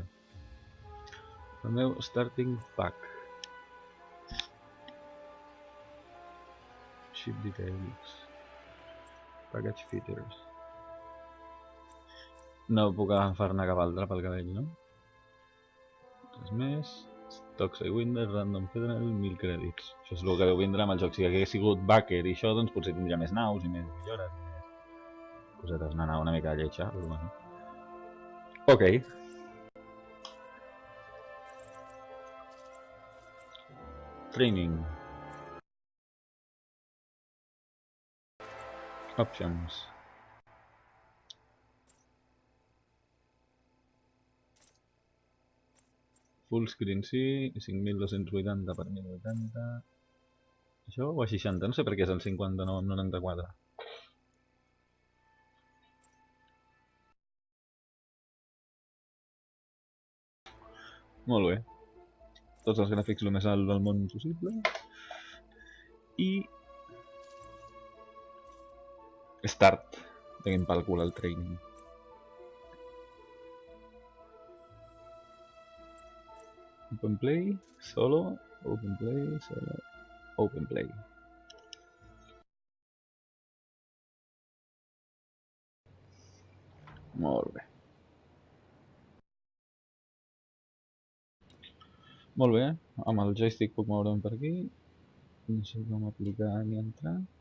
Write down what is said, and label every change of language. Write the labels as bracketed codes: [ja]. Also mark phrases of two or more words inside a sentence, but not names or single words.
[ca] El meu [en] starting pack. Ship details. Package features. [ca] No puc agafar-ne cap altre pel que veig, no? Res més. Stock Sidewinder, Random Federal, 1000 crèdits. Això és el que deu vindre amb el joc. Si hagués sigut backer i això, doncs potser tindria més naus i més millores i més cosetes. Una mica lletja, però bueno. [en] Ok. Training. [ca] Options. [en] Full screen [ca] sí, 5280 per 1080. Això o a 60, no sé per què és el 59 amb 94. Molt bé. Tots els gràfics el més alt del món possible. I... Start. Tenim pel cul el training. [en] Open play, solo, open play, solo, open play. [ca] Molt bé. Molt bé, amb el joystick puc moure'm per aquí. No sé com aplicar ni entrar.